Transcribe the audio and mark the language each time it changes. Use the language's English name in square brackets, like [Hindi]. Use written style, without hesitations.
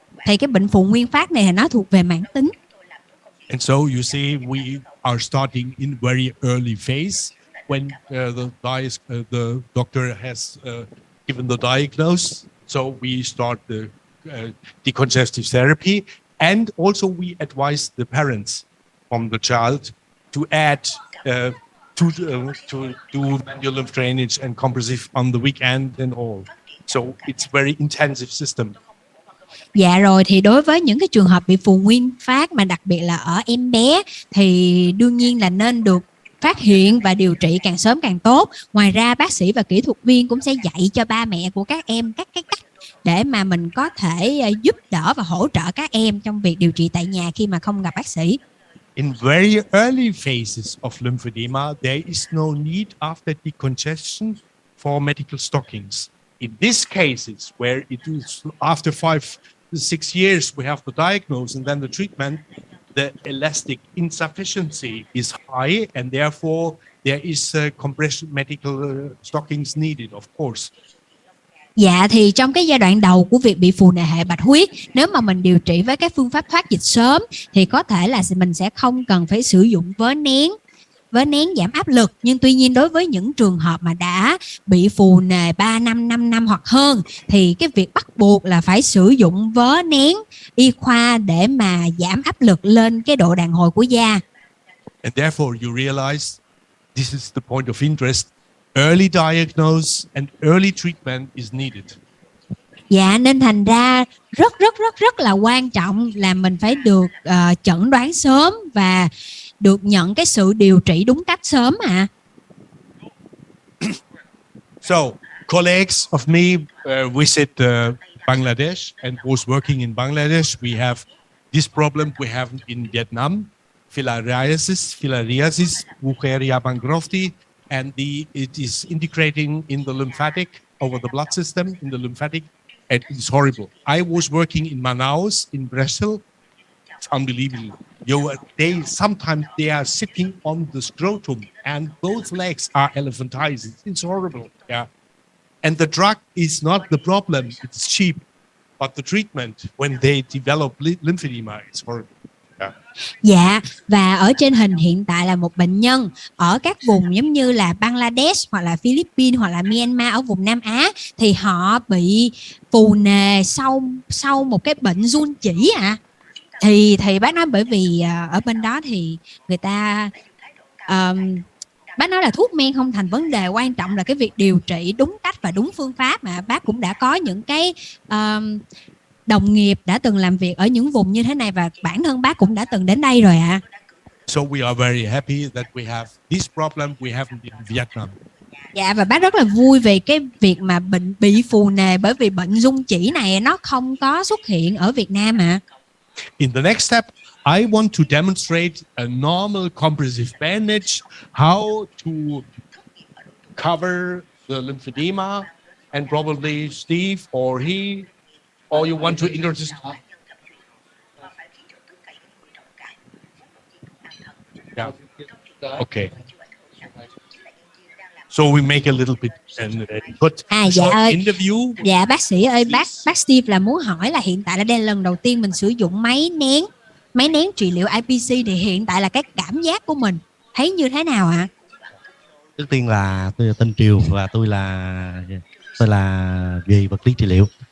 [Vietnamese] Thì cái bệnh phù nguyên phát này là nó thuộc về mãn tính. [English] And so you see, we are starting in very early phase when the doctor has given the diagnosis. So we start the decongestive therapy, and also we advise the parents from the child to add to do manual lymph drainage and compressive on the weekend and all. So it's very intensive system. [Vietnamese] Dạ rồi, thì đối với những cái trường hợp bị phù nguyên phát mà đặc biệt là ở em bé thì đương nhiên là nên được phát hiện và điều trị càng sớm càng tốt. Ngoài ra bác sĩ và kỹ thuật viên cũng sẽ dạy cho ba mẹ của các em các cái cách để mà mình có thể giúp đỡ và hỗ trợ các em trong việc điều trị tại nhà khi mà không gặp bác sĩ. [English] In very early phases of lymphedema, there is no need after decongestion for medical stockings. In these cases, where it is after 5-6 years we have the diagnosis and then the treatment, the elastic insufficiency is high, and therefore there is compression medical stockings needed, of course. [Vietnamese] Dạ, thì trong cái giai đoạn đầu của việc bị phù nề hệ bạch huyết, nếu mà mình điều trị với cái phương pháp thoát dịch sớm thì có thể là mình sẽ không cần phải sử dụng vớ nén giảm áp lực. Nhưng tuy nhiên đối với những trường hợp mà đã bị phù nề 3 năm, 5 năm hoặc hơn thì cái việc bắt buộc là phải sử dụng vớ nén y khoa để mà giảm áp lực lên cái độ đàn hồi của da. [English] And therefore you realize this is the point of interest. Early diagnosis and early treatment is needed. [Vietnamese] Dạ, nên thành ra rất là quan trọng là mình phải được chẩn đoán sớm và được nhận cái sự điều trị đúng cách sớm ạ. [English] So, colleagues of me visit Bangladesh and was working in Bangladesh. We have This problem we have in Vietnam, filariasis, Bucheria bancrofti, and it is integrating in the lymphatic over the blood system in the lymphatic. It is horrible. I was working in Manaus in Brazil. It's unbelievable. Sometimes they are sitting on the scrotum and both legs are elephantitis. It's horrible. Yeah. And the drug is not the problem. It's cheap. But the treatment when they develop lymphedema is horrible. Yeah. [Vietnamese] Dạ, và ở trên hình hiện tại là một bệnh nhân ở các vùng giống như là Bangladesh hoặc là Philippines hoặc là Myanmar ở vùng Nam Á, thì họ bị phù nề sau một cái bệnh giun chỉ ạ. Thì bác nói bởi vì ở bên đó thì người ta bác nói là thuốc men không thành vấn đề, quan trọng là cái việc điều trị đúng cách và đúng phương pháp. Mà bác cũng đã có những cái đồng nghiệp đã từng làm việc ở những vùng như thế này, và bản thân bác cũng đã từng đến đây rồi ạ. [English] So we are very happy that we have this problem we haven't in Vietnam. [Vietnamese] Dạ, và bác rất là vui về cái việc mà bị phù nề bởi vì bệnh rung chỉ này nó không có xuất hiện ở Việt Nam ạ. [English] In the next step, I want to demonstrate a normal compressive bandage, how to cover the lymphedema, and probably Steve or you want to introduce. Yeah. Okay. So we make a little bit and put [Vietnamese] Dạ ơi. [English] interview. [Vietnamese] Dạ bác sĩ ơi, bác Steve là muốn hỏi là hiện tại là đây là lần đầu tiên mình sử dụng máy nén trị liệu IPC, thì hiện tại là cái cảm giác của mình thấy như thế nào ạ? Trước tiên là tôi tên Điều và tôi là về vật lý trị liệu.